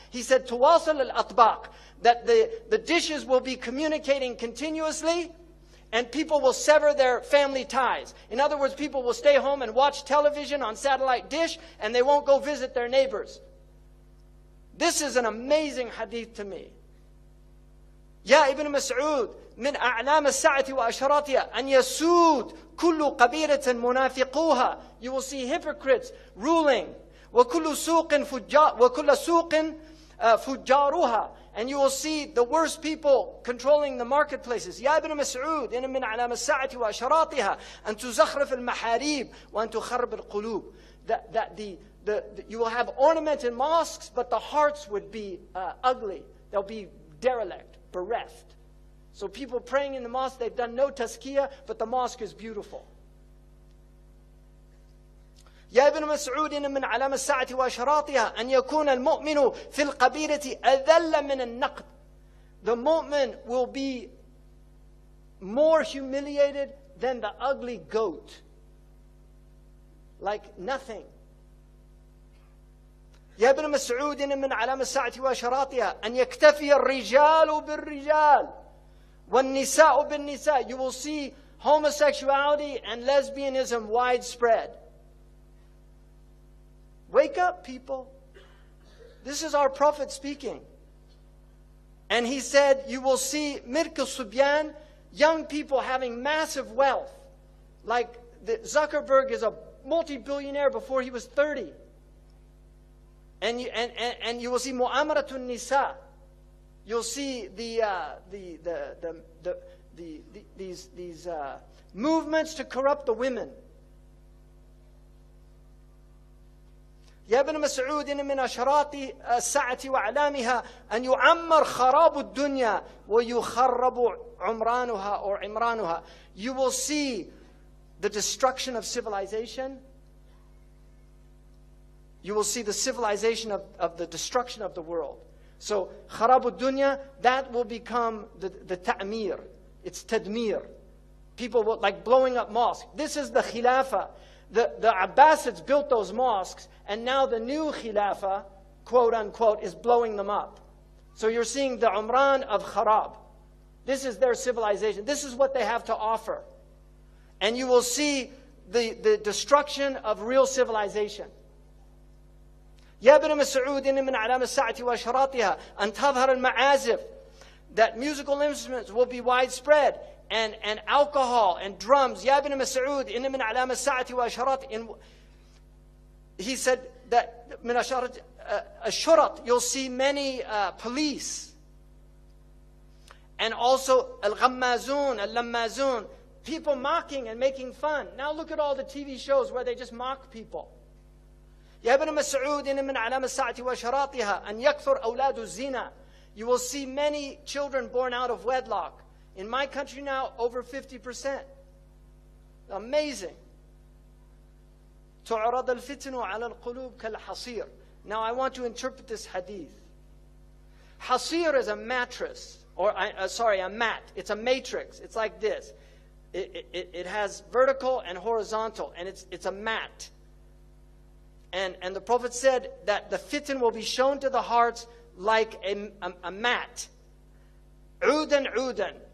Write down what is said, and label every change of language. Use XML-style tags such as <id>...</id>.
<en>He said,</en> <ar>tuwasal al-atbaq,</ar> <en>that the dishes will be communicating continuously, And people will sever their family ties. In other words, people will stay home and watch television on satellite dish, and they won't go visit their neighbors. This is an amazing hadith to me.</en> <ar>يا ابن مسعود من أعلام الساعة وأشراطها أن يسود كل قبيلة منافقوها.</ar> <en>You will see hypocrites ruling.</en> <ar>وكل سوق فجاروها.</ar> <en>And you will see the worst people controlling the marketplaces.</en> <ar>يا ابن مسعود إن من أعلام الساعة وأشراطها أن تزخرف المحاريب وأن تخرب القلوب.</ar> <en>That you will have ornamented mosques, but the hearts would be ugly. They'll be derelict, bereft. So people praying in the mosque, they've done no tazkiyah, but the mosque is beautiful.</en> <ar>يا ابن مسعود إن من علامة الساعة وأشراطها أن يكون المؤمن في القبيلة أذل من النقد.</ar> <en>The mu'min will be more humiliated than the ugly goat. Like nothing.</en> <ar>يا ابن مسعود إن من علامة الساعة وأشراطها أن يكتفي الرجال بالرجال والنساء بالنساء.</ar> <en>You will see homosexuality and lesbianism widespread. Wake up, people. This is our Prophet speaking. And he said, you will see</en> <ar>Mirk al-Subyan,</ar> <en>young people having massive wealth. Like Zuckerberg is a multi-billionaire before he was 30. And you will see</en> <ar>Mu'amaratun Nisa.</ar> <en>You'll see these movements to corrupt the women.</en> <ar>يا ابن مسعود إن من أشراط الساعة وأعلامها أن يعمر خراب الدنيا ويخرب عمرانها</ar> <en>or</en> <ar>عمرانها.</ar> <en>You will see the destruction of civilization. You will see the civilization of the destruction of the world. So</en> <ar>خراب الدنيا,</ar> <en>that will become the ta'mir. It's tadmir. People will, like blowing up mosques. This is the khilafah. The Abbasids built those mosques, and now the new Khilafah, quote unquote, is blowing them up. So you're seeing the Umran of Kharab. This is their civilization. This is what they have to offer. And you will see the destruction of real civilization.</en> <ar>يا ابن مسعود إن من أعلام الساعة وأشراطها أن تظهر المعازف.</ar> <en>That musical instruments will be widespread. And alcohol and drums.</en> <ar>يا ابن مسعود إن من علامة الساعة وأشراط.</ar> <en>He said that</en> <ar>من أشارة الشرط,</ar> <en>you'll see many police. And also</en> <ar>الغمازون, اللمازون,</ar> <en>people mocking and making fun. Now look at all the TV shows where they just mock people.</en> <ar>يا ابن مسعود إن من علامة الساعة وأشراطها أن يكثر أولاد الزنا.</ar> <en>You will see many children born out of wedlock. In my country now, over 50%. Amazing.</en> <ar>تعرض الفتن على القلوب كالحصير.</ar> <en>Now I want to interpret this hadith. Hasir is a mattress, or a mat. It's a matrix. It's like this. It has vertical and horizontal, and it's a mat. And the Prophet said that the fitan will be shown to the hearts like a mat.</en> <ar>Udan udan.</ar>